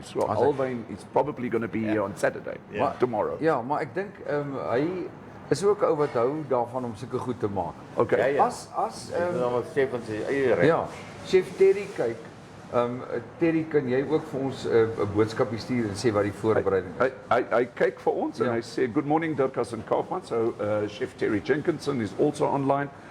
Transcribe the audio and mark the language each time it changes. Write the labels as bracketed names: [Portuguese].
[English] So Alwyn is probably going to be here on Saturday, tomorrow. [Afrikaans] Ja, maar ek dink hy is ook 'n ou wat hou daarvan om sulke goed te maak. [English] Okay. [Afrikaans] Ja. As Dis dan wat sê van sy eie reg. ja, Chef Terry kyk. Terry, kan jy ook vir ons 'n boodskapie stuur en sê wat die voorbereiding is? Hy kyk vir ons en Ja. hy sê [English] good morning [Afrikaans] Dirkas and Hannes. [English] So Chef Terry Jenkinson is also online.